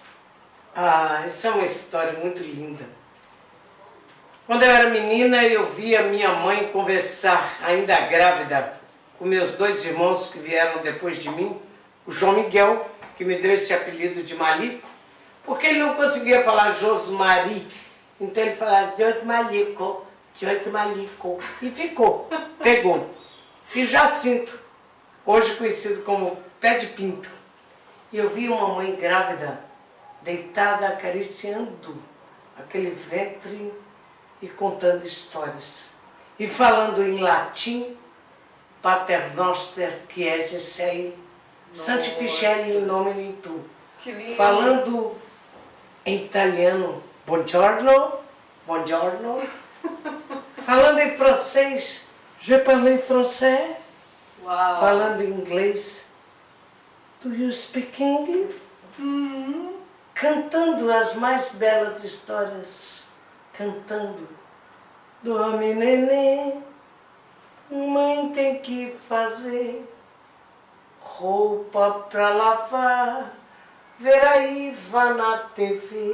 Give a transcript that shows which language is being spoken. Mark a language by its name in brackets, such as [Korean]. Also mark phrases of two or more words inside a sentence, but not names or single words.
[Portuguese] Isso é uma história muito linda. Quando eu era menina, eu via minha mãe conversar, ainda grávida, com meus 2 irmãos que vieram depois de mim, o João Miguel, que me deu esse apelido de Malico, porque ele não conseguia falar Josmari, então ele falava Jorge Malico, e ficou, pegou. E Jacinto, hoje conhecido como Pé de Pinto. E eu vi uma mãe grávida, deitada, acariciando aquele ventre e contando histórias. E falando em latim, [Latin] Pater Noster, [Portuguese] que és [Latin] in celi, santificare in nomine tu. [Portuguese] Que lindo. Falando em italiano, [Italian] buongiorno, buongiorno. [Portuguese] Falando em francês, [French] je parle français. [Portuguese] Uau. Falando em inglês, [English] do you speak English? [Portuguese] Cantando as mais belas histórias, cantando. Dorme, neném, mãe tem que fazer roupa pra lavar, ver aí, vá na TV.